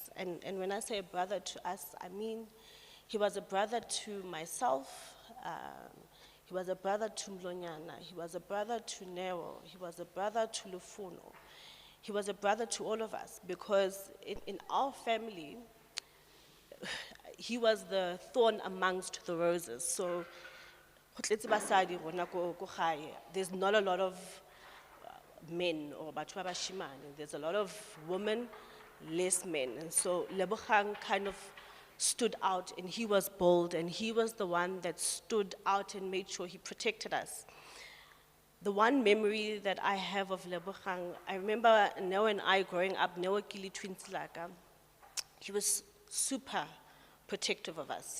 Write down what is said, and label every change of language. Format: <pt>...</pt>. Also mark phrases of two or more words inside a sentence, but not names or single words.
<en>And when I say a brother to us, I mean he was a brother to myself, he was a brother to Mlonyana, he was a brother to Nero, he was a brother to Lufuno. He was a brother to all of us because in our family, he was the thorn amongst the roses. So, there's not a lot of men or</en> <tn>batho ba bashimane.</tn> <en>There's a lot of women, less men. And so Lebogang kind of stood out, and he was bold, and he was the one that stood out and made sure he protected us. The one memory that I have of Lebogang, I remember Neo and I growing up, Neo Kili twins laka, he was super protective of us.</en>